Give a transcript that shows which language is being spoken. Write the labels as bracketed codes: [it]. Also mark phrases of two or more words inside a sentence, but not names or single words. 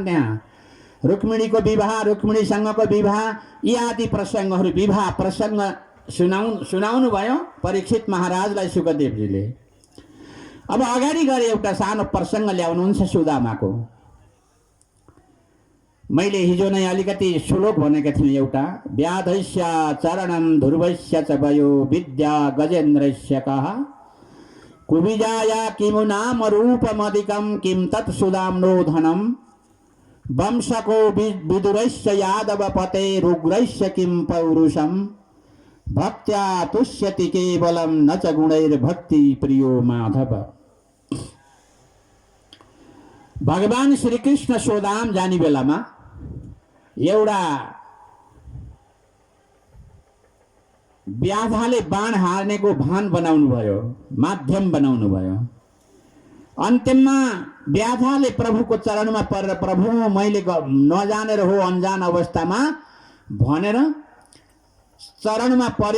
[ne] त्यहाँ रुक्मिणीको विवाह, रुक्मिणीसँगको विवाह, यी आदि प्रसङ्गहरू, विवाह प्रसङ्ग सुनाउनु भयो परीक्षित महाराजलाई सुखदेवजीले। अब अगाडि गएर एउटा सानो प्रसङ्ग ल्याउनुहुन्छ सुदामाको। मैले हिजो नै अलिकति श्लोक भनेको थिएँ एउटा, [sa] व्याधस्य चरणं ध्रुवस्य च वयो विद्या गजेन्द्रस्य कः कुविजाया किमु नाम रूपमधिकं किं तत् सुदाम्नो धनं वंशको विदुरस्य यादव पते रुग्रस्य किं पौरुषं भक्त्या तुष्यति केवलम न च गुणैर्भक्ति प्रियो माधव। [ne] भगवान श्रीकृष्ण सोदाम जाने बेलामा एउटा व्याधाले बाण हार्नेको भान बनाउनु भयो, माध्यम बनाउनु भयो। अन्त्यमा व्याधाले प्रभुको चरणमा परेर प्रभु मैले नजानेर हो अनजान अवस्थामा भनेर चरणमा पर्यो।